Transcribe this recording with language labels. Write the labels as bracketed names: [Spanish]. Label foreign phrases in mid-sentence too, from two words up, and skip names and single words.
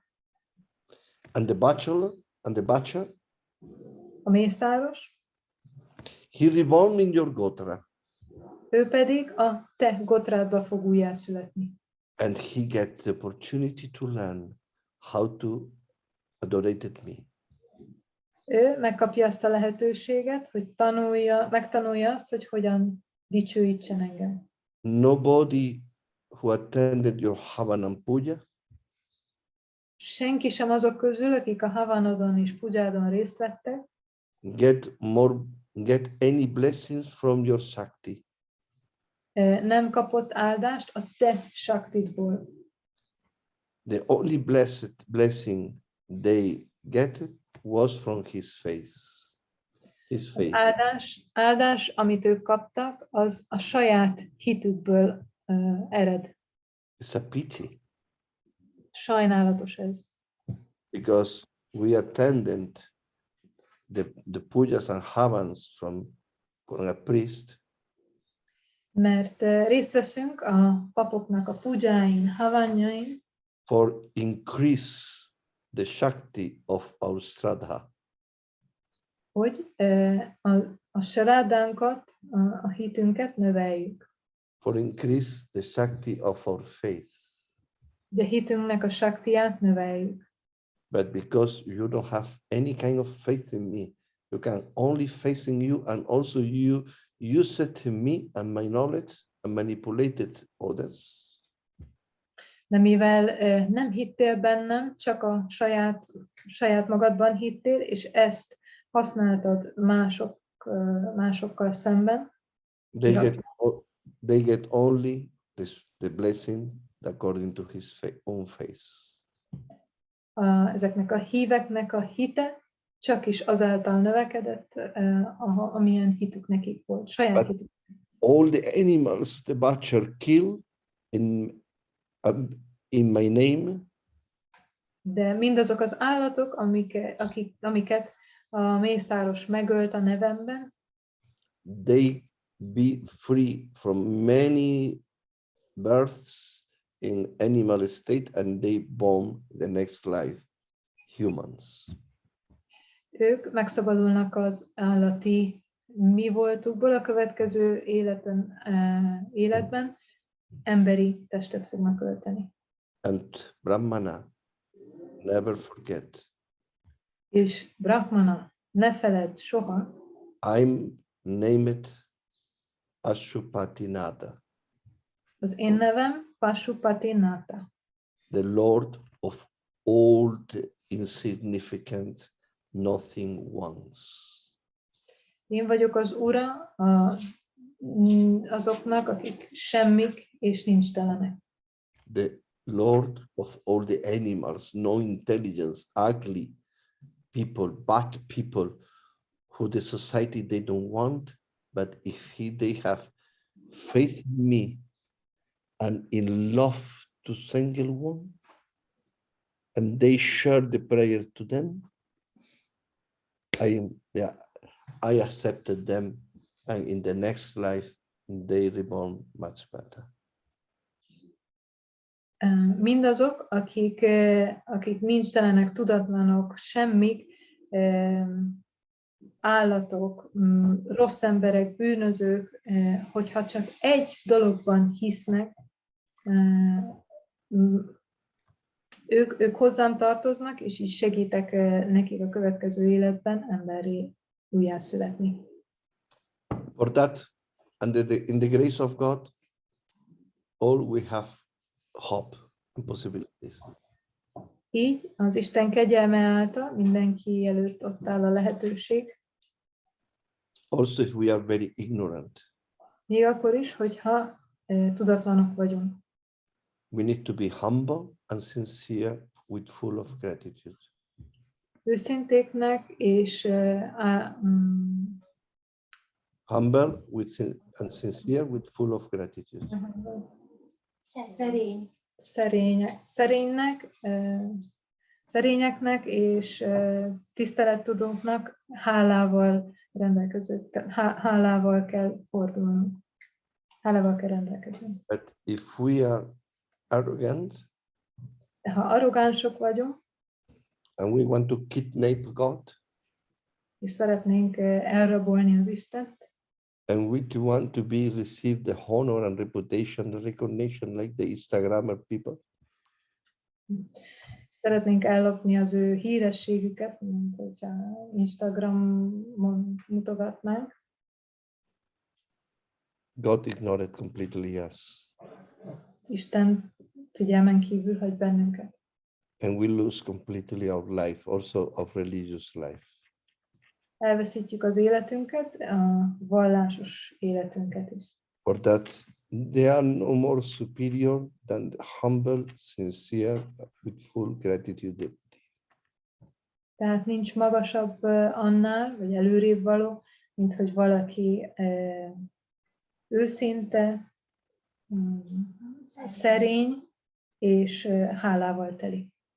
[English] And the bachelor, [Hungarian] A mészáros, [English] he reborn in your gotra. [Hungarian] ő pedig a te gotrádba fog újjászületni. [English] And he gets the opportunity to learn how to adorate me. [Hungarian] Ő megkapja azt a lehetőséget, hogy megtanulja azt, hogy hogyan dicsőítsen engem. [English] Nobody who attended your Havanam Puja [Hungarian] Senki sem azok közül, akik a Havanodon és Pujádon részt vettek, [English] get any blessings from your Shakti. [Hungarian] nem kapott áldást a te Shaktidból. [English] The only blessing they get was from his face. His [Hungarian] Az [English] faith. [Hungarian] áldás, amit ők kaptak, az a saját hitükből ered. [English] It's a pity [Hungarian] Sajnálatos ez. [English] because we attended the pujas and havans from a priest, [Hungarian] Mert részt veszünk a papoknak a pujáin, havanjain, [English] for increase the Shakti of our Shraddha. [Hungarian] hogy a sarádánkat, a hitünket növeljük. [English] For increase the Shakti of our faith. [Hungarian] De hitünknek a saktiát növeljük. [English] But because you don't have any kind of faith in me, you can only faith in you, and also you use it in me and my knowledge and manipulated others. [Hungarian] De mivel nem hittél bennem, csak a saját magadban hittél, és ezt használtad másokkal szemben, [English] They get only the blessing according to his own face. [Hungarian] Ezeknek a híveknek a hite csak is azáltal növekedett, amilyen hitük nekik volt, saját [English] But [Hungarian] hitük. [English] all the animals the butcher kill in my name, [Hungarian] De mindazok az állatok, amiket a mészáros megölt a nevemben, [English] they be free from many births in animal state, and they born the next life humans. [Hungarian] ők megszabadulnak az állati mi voltukból, a következő életben emberi testet fognak ölteni. [English] And Brahmana, never forget, [Hungarian] És Brahmana, ne feledd soha, [English] I'm named Ashupatinata, [Hungarian] az én nevem Pashupati-nata, [English] the Lord of all the insignificant nothing ones. [Hungarian] Én vagyok az ura azoknak, akik semmik és nincstelenek. [English] The Lord of all the animals, no intelligence, ugly people, bad people, who the society they don't want, but if they have faith in me and in love to single one, and they share the prayer to them, I accepted them, and in the next life they reborn much better. [Hungarian] Mindazok, akik nincstelenek, tudatlanok, semmik, állatok, rossz emberek, bűnözők, hogyha csak egy dologban hisznek, ők hozzám tartoznak, és így segítek nekik a következő életben emberré újjászületni. [English] For that, and in the grace of God, all we have hope and possibilities. [Hungarian] Így az Isten kegyelme által mindenki előtt ott áll a lehetőség. [English] Also, if we are very ignorant, [Hungarian] Még akkor is, hogyha tudatlanok vagyunk. [English] we need to be humble and sincere with full of gratitude. [Hungarian] Őszintéknek és [English] Humble and sincere with full of gratitude. [Hungarian] szerényeknek és tisztelettudóknak hálával kell fordulnunk. Hálával kell rendelkeznünk. [English] But if we are arrogant [Hungarian] Ha arrogánsok vagyunk, [English] and we want to kidnap God, [Hungarian] és szeretnénk elrabolni az Istent, [English] and we want to be receive the honor and reputation, the recognition like the Instagrammer people, [Hungarian] Szeretnénk ellopni az ő hírességüket, mint hogyha Instagramon mutogatnánk. [English] God ignored completely us. [Hungarian] Isten figyelmen kívül hagy bennünket. [English] And we lose completely our life, also of religious life. [Hungarian] Elveszítjük az életünket, a vallásos életünket is. [English] For that, they are no more superior than the humble, sincere, with full gratitude. [Hungarian] Tehát nincs magasabb annál, vagy előrébb való, mint hogy valaki őszinte, szerény és hálával teli.